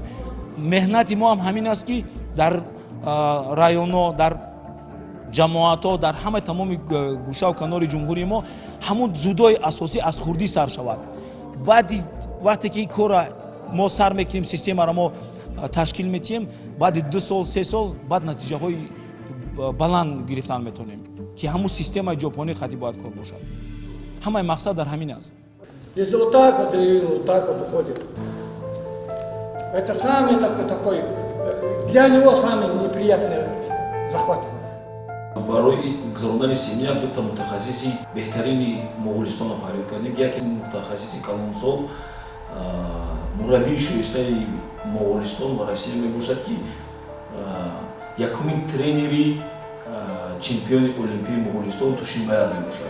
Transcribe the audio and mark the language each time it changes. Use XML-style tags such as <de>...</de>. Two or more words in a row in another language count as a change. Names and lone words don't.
<tg>меҳнати мо ҳам ҳамин аст ки дар районҳо, дар ҷамоатҳо, дар ҳамаи тамоми гӯшаву канори ҷумҳурии мо ҳамун ҷудои асосӣ аз хурдӣ сар шавад. баъди вақте ки кора мо сар мекунем, системаро мо ташкил метиҳем, баъди 2 сол 3 сол баъд натиҷаҳои баланд гирифтан метавонем ки ҳамун системаи ҷопонӣ қатъӣ бояд кор бошад. ҳамаи мақсад дар ҳамин аст.</tg> <ru>Если вот так вот и вот так вот уходит, это самый такой для него самый неприятный захват.</ru> <tg>барои гузарондани семина 2 та мутахассиси беҳтарини муғулистонро фариёд кардем. Яке мутахассиси калонсол мураббии шоистаи муғулистон ва Россия мебошад ки якумин тренери чемпиони олимпии муғулистон Тушинбаев мебошад.</tg>